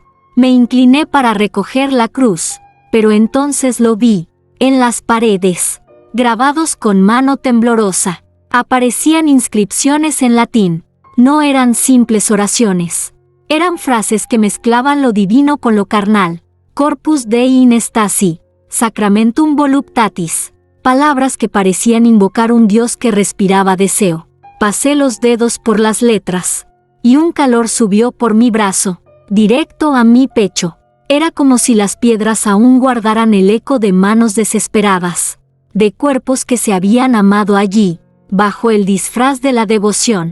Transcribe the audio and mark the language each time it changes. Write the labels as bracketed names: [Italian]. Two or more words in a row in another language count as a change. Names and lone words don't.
[Spanish] Me incliné para recoger la cruz, pero entonces lo vi. En las paredes, grabados con mano temblorosa, aparecían inscripciones en latín. No eran simples oraciones. Eran frases que mezclaban lo divino con lo carnal. [Latin] Corpus Dei in stasi, Sacramentum voluptatis. [Spanish] Palabras que parecían invocar un Dios que respiraba deseo. Pasé los dedos por las letras, y un calor subió por mi brazo, directo a mi pecho. Era como si las piedras aún guardaran el eco de manos desesperadas, de cuerpos que se habían amado allí, bajo el disfraz de la devoción.